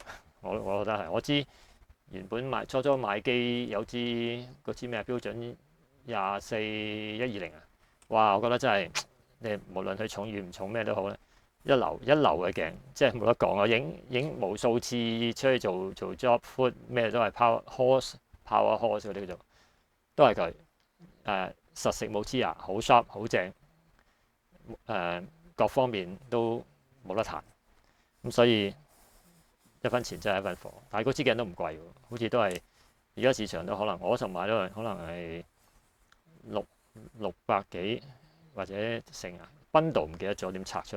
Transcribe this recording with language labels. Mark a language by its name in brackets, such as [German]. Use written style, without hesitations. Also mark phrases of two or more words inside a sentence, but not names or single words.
[Cantonese] 我覺得係。我知原本初初買機有嗰支咩標準24-120啊，哇！我覺得真係你無論佢重與唔重咩都好咧，一流嘅鏡，即係冇得講啊！影無數次出去做 [English] job foot [Cantonese] 咩都係 [English] power horse [Cantonese] 嗰啲叫做，都係佢實食冇黐牙，好 sharp 好正，各方面都冇得彈。咁所以一分錢真係一分貨。但係嗰支鏡都唔貴喎，好似都係而家市場都可能我嗰時候買都可能係600幾或者成啊，bundle 唔記得咗點拆出嚟。